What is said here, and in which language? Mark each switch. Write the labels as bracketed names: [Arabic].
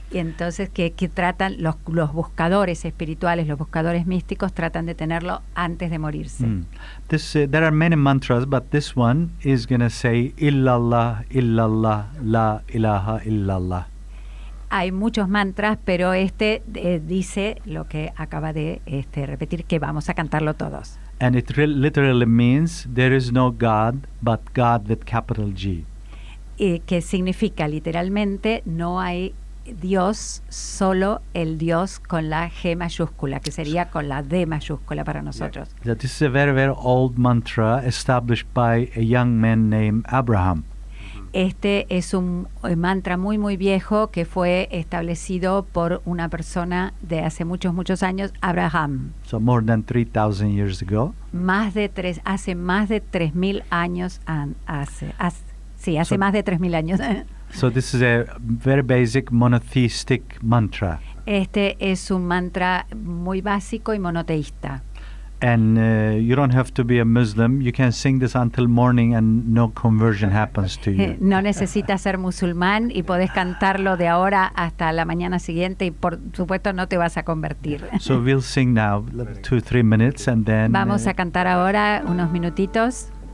[Spanish] Y entonces que tratan los buscadores espirituales, los buscadores místicos tratan de tenerlo antes de morirse. [English] There are many mantras, but this one is going to say [Arabic] illallah, illallah, la ilaha illallah. [Spanish] Hay muchos mantras, pero dice lo que acaba de repetir, que vamos a cantarlo todos. [English] And it literally means there is no God but God with capital G. [Spanish] que significa literalmente no hay Dios, solo el Dios con la G mayúscula, que sería con la D mayúscula para nosotros. [English] Yeah, this is a very, very old mantra established by a young man named Abraham. [Spanish] Este es un mantra muy, muy viejo que fue establecido por una persona de hace muchos, muchos años, Abraham. [English] So more than 3,000 years ago. [Spanish] Hace más de 3.000 años hace más de 3.000 años. [English] So this is a very basic monotheistic mantra. [Spanish] Este es un mantra muy básico y monoteísta. [English] And you don't have to be a Muslim. You can sing this until morning and no conversion happens to you. [Spanish] No necesitas ser musulmán y podés cantarlo de ahora hasta la mañana siguiente y por supuesto no te vas a convertir. [English] So we'll sing now 2-3 minutes and then [Spanish] vamos a cantar ahora unos minutitos.